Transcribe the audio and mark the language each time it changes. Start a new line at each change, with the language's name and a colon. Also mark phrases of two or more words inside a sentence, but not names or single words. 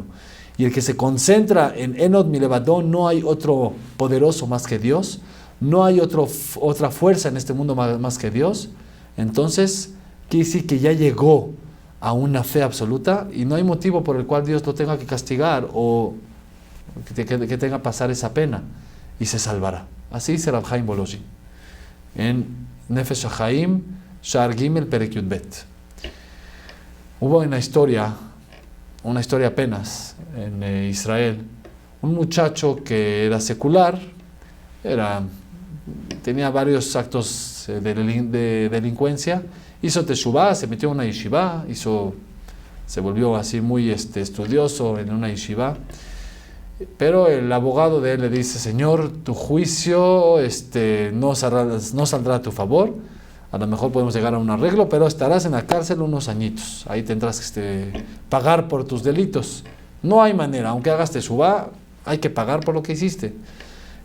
Spanish: Y el que se concentra en
Hebrew: אין עוד מלבדו,
Spanish: no hay otro poderoso más que Dios, no hay otra fuerza en este mundo más que Dios, entonces quiere decir que ya llegó a una fe absoluta y no hay motivo por el cual Dios lo tenga que castigar o que tenga que pasar esa pena, y se salvará. Así dice Rab Chaim Volozhin en Nefesh HaChaim,
Hebrew: שער גימל פרק יוד בית.
Spanish: Hubo una historia apenas en Israel, un muchacho que era secular, tenía varios actos de delincuencia, hizo teshuvá, se metió en una yeshiva, se volvió así muy estudioso en una yeshiva, pero el abogado de él le dice, Señor, tu juicio no saldrá a tu favor, a lo mejor podemos llegar a un arreglo, pero estarás en la cárcel unos añitos, ahí tendrás que pagar por tus delitos, no hay manera, aunque hagas teshuvá, hay que pagar por lo que hiciste.